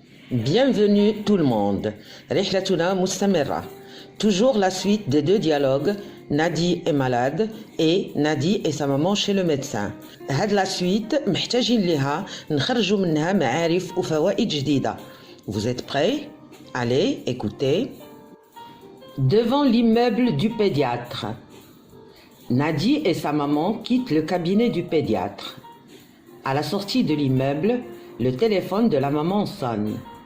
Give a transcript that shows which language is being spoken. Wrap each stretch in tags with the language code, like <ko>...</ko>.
<fr>Bienvenue tout le monde.</fr> <ar>رحلتنا مستمرة.</ar> <fr>Toujours la suite des deux dialogues. Nadi est malade et Nadi et sa maman chez le médecin.</fr> <ar>هاد</ar> <fr>la suite</fr> <ar>محتاجين لها نخرجوا منها معارف وفوائد جديدة.</ar> <fr>Vous êtes prêts? Allez, écoutez. Devant l'immeuble du pédiatre. Nadi et sa maman quittent le cabinet du pédiatre. À la sortie de l'immeuble, le téléphone de la maman sonne.</fr>